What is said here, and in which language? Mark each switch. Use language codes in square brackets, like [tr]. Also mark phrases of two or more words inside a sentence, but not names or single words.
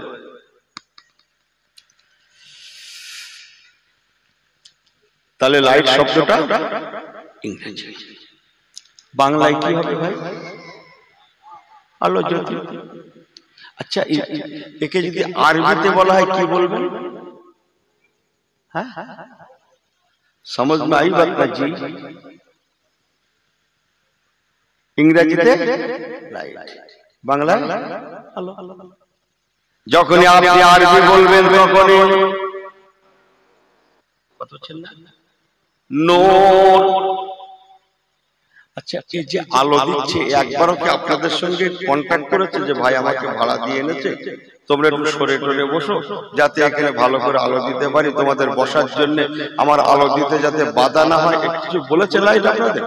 [bn] তাহলে লাইট শব্দটা ইংরেজি, বাংলায় কি হবে ভাই? আলো জ্যোতি। আচ্ছা একে যদি আরবিতে বলা হয় কি বলবেন? [hi] হ্যাঁ समझ में आई बात ना जी? [bn] ইংরেজিতে লাইট, বাংলায় আলো। যখনই আপনি আরবি বলবেন তখনই নূর। আচ্ছা এই যে আলো দিচ্ছে, একবারও কি আপনাদের সঙ্গে কন্ট্যাক্ট করেছে যে ভাই আমাকে ভাড়া দিয়ে এনেছে, তোমরা একটু সরে টরে বসো যাতে এখানে ভালো করে আলো দিতে পারি, তোমাদের বসার জন্য আমার আলো দিতে যাতে বাধা না হয়, কিছু বলেছে লাইট আপনাদের?